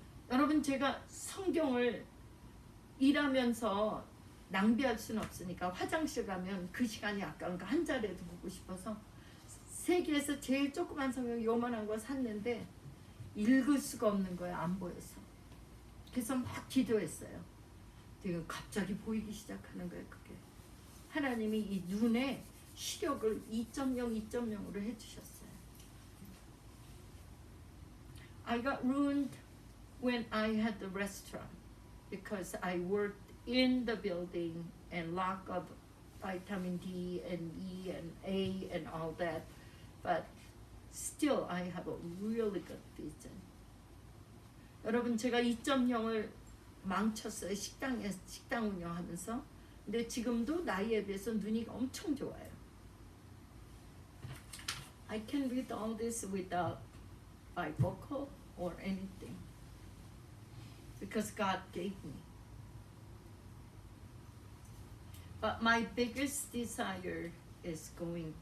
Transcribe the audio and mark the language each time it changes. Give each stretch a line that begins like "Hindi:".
Korean: 여러분, 제가 성경을 일하면서 낭비할 수는 없으니까 화장실 가면 그 시간이 아까운가 한 자리라도 보고 싶어서 세계에서 제일 조그만 성경 요만한 거 샀는데 읽을 수가 없는 거예요. 안 보여서. 그래서 막 기도했어요. 지금 갑자기 보이기 시작하는 거예요. 그게 하나님이 이 눈에 시력을 2.0으로 해주셨어요.
English: I got ruined when I had the restaurant because I worked in the building and lack of vitamin D and E and A and all that. But still I have a really good vision.
Korean: 여러분, 제가 2.0을 망쳤어요. 식당 운영하면서. 근데 지금도 나이에 비해서 눈이 엄청 좋아요.
English: I can read all this without bifocal or anything. Because God gave me. But my biggest desire is going to